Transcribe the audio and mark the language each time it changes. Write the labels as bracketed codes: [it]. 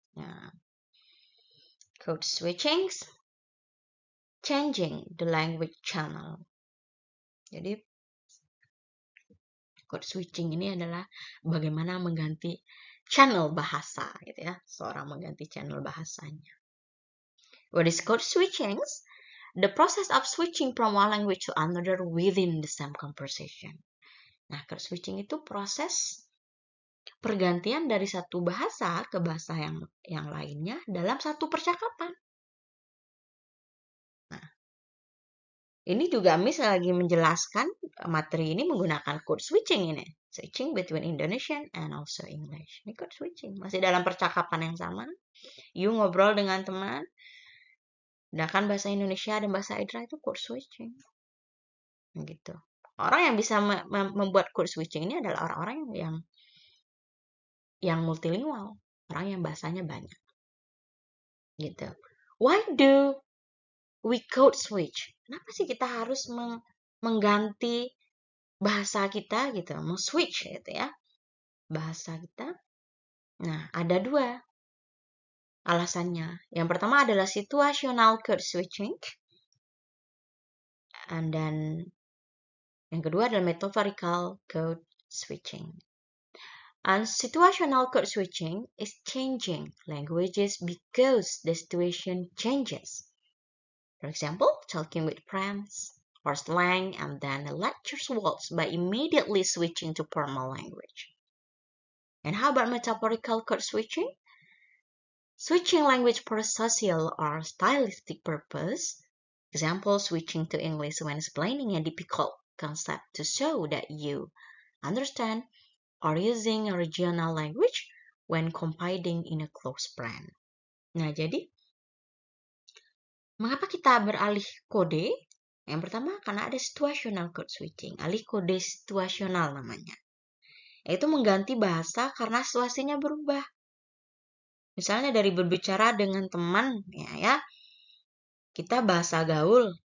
[en] Nah, code switching, changing the language channel. [id] Jadi, code switching ini adalah bagaimana mengganti channel bahasa, gitu ya. Seorang mengganti channel bahasanya. [en] What is code switching? The process of switching from one language to another within the same conversation. [id] Nah, code switching itu proses pergantian dari satu bahasa ke bahasa yang lainnya dalam satu percakapan. Nah, ini juga Miss lagi menjelaskan materi ini menggunakan code switching ini. [en] Switching between Indonesian and also English. [id] Ini code switching. Masih dalam percakapan yang sama. You ngobrol dengan teman. Sedangkan bahasa Indonesia dan bahasa Idra itu code switching. Gitu. Orang yang bisa membuat code switching ini adalah orang-orang yang multilingual. Orang yang bahasanya banyak. Gitu. [en] Why do we code switch? [id] Kenapa sih kita harus mengganti bahasa kita gitu, switch gitu ya, bahasa kita. Nah, ada dua alasannya. Yang pertama adalah situational code switching, dan yang kedua adalah metaphorical code switching. [en] And situational code switching is changing languages because the situation changes. For example, talking with friends or slang and then lectures words by immediately switching to formal language. And how about metaphorical code switching? Switching language for social or stylistic purpose. Example, switching to English when explaining a difficult concept to show that you understand, or using a regional language when confiding in a close friend. [id] Nah, jadi mengapa kita beralih kode? Yang pertama, karena ada situational code switching, alih kode situasional namanya. Yaitu mengganti bahasa karena situasinya berubah. Misalnya dari berbicara dengan teman, ya kita bahasa gaul.